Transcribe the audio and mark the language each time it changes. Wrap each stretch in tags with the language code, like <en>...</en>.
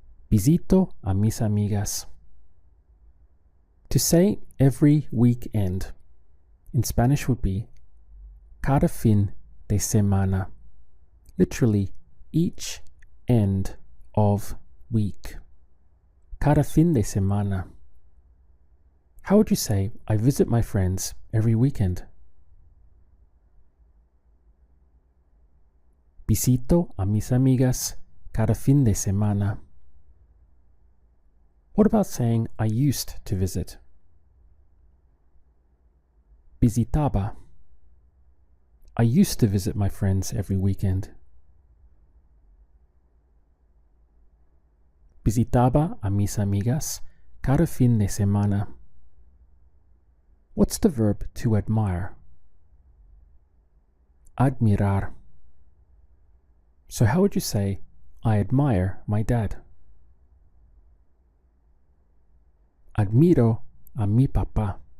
<es>Visito a mis amigas.</es> <en>To say every weekend in Spanish would be</en> <es>cada fin de semana.</es> <en>Literally, each end of week.</en> <es>Cada fin de semana.</es> <en>How would you say, I visit my friends every weekend?</en> <es>Visito a mis amigas cada fin de semana.</es> <en>What about saying, I used to visit? Visitaba. I used to visit my friends every weekend.</en> <es>Visitaba a mis amigas cada fin de semana.</es> <en>What's the verb to admire? Admirar. So how would you say, I admire my dad?</en> <es>Admiro a mi papá.</es>